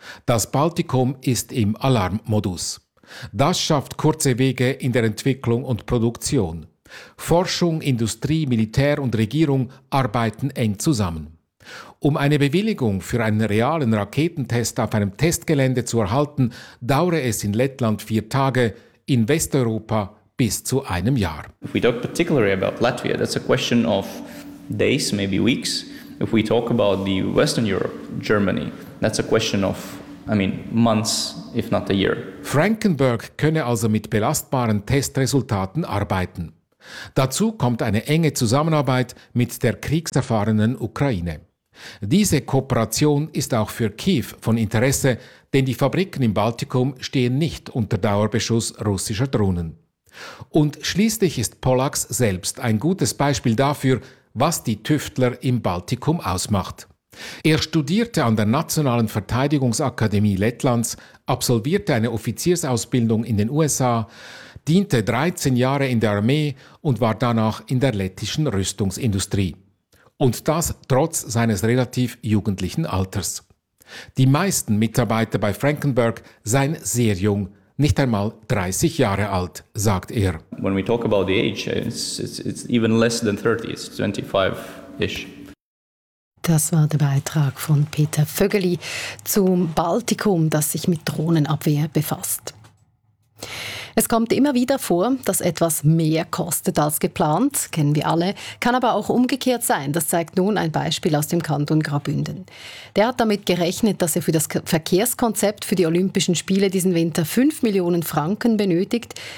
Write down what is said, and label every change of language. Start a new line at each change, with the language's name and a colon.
German: Das Baltikum ist im Alarmmodus. Das schafft kurze Wege in der Entwicklung und Produktion. Forschung, Industrie, Militär und Regierung arbeiten eng zusammen. Um eine Bewilligung für einen realen Raketentest auf einem Testgelände zu erhalten, dauere es in Lettland 4 Tage, in Westeuropa bis zu einem Jahr.
English: If we talk particularly about Latvia, that's a question of days, maybe weeks. If we talk about the Western Europe, Germany, that's a question of, I mean, months, if not a year.
German: Frankenberg könne also mit belastbaren Testresultaten arbeiten. Dazu kommt eine enge Zusammenarbeit mit der kriegserfahrenen Ukraine. Diese Kooperation ist auch für Kiew von Interesse, denn die Fabriken im Baltikum stehen nicht unter Dauerbeschuss russischer Drohnen. Und schließlich ist Pollax selbst ein gutes Beispiel dafür, was die Tüftler im Baltikum ausmacht. Er studierte an der Nationalen Verteidigungsakademie Lettlands, absolvierte eine Offiziersausbildung in den USA, diente 13 Jahre in der Armee und war danach in der lettischen Rüstungsindustrie. Und das trotz seines relativ jugendlichen Alters. Die meisten Mitarbeiter bei Frankenberg seien sehr jung, nicht einmal 30 Jahre alt, sagt er.
English: When we talk about the age, it's even less than 30, it's 25-ish.
German: Das war der Beitrag von Peter Vögeli zum Baltikum, das sich mit Drohnenabwehr befasst. Es kommt immer wieder vor, dass etwas mehr kostet als geplant, kennen wir alle, kann aber auch umgekehrt sein. Das zeigt nun ein Beispiel aus dem Kanton Graubünden. Der hat damit gerechnet, dass er für das Verkehrskonzept für die Olympischen Spiele diesen Winter 5 Millionen Franken benötigt.